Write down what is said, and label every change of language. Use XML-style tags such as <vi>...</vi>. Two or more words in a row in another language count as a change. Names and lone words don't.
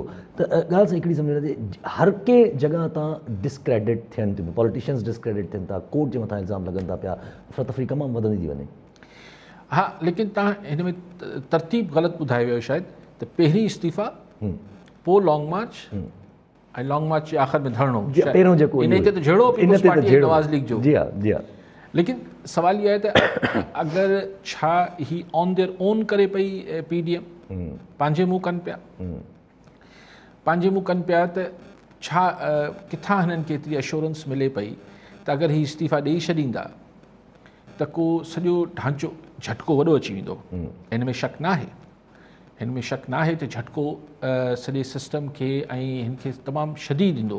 <sd>त ॻाल्हि सां हिकिड़ी सम्झ नथी, हर के जॻह तां डिस्क्रेडिट थियनि थियूं, पॉलिटिशियंस डिस्क्रेडिट थियनि था, कोर्ट जे मथां इल्ज़ाम लॻनि था पिया, अफ़रा तफ़री तमामु वधंदी थी वञे। हा, लेकिन तव्हां हिन में तरतीब ग़लति ॿुधाए वियो शायदि, त पहिरीं इस्तीफ़ा, पोइ</sd> <en>long march</en> <sd>ऐं</sd> <en>long march</en> <sd>जे आख़िर में धरणो, पहिरियों जेको इन ते त जहिड़ो पीपल्स पार्टी नवाज़ लीग जो। जी हाँ, जी हाँ। लेकिन सवाल इहो आहे त अगरि छा ही</sd> <en>on their own</en> <sd>करे पई PDM, पंहिंजे मुंहुं कनि पिया, पंहिंजे मुंहुं कनि पिया, त छा किथां हिननि खे एतिरी एश्योरेंस मिले पई त अगरि ही इस्तीफ़ा ॾेई छॾींदा त को सॼो ढांचो झटको वॾो अची वेंदो। हिन में शक न आहे, हिन में शक न आहे त झटको सॼे सिस्टम खे ऐं हिन खे तमामु शदीद ईंदो।</sd>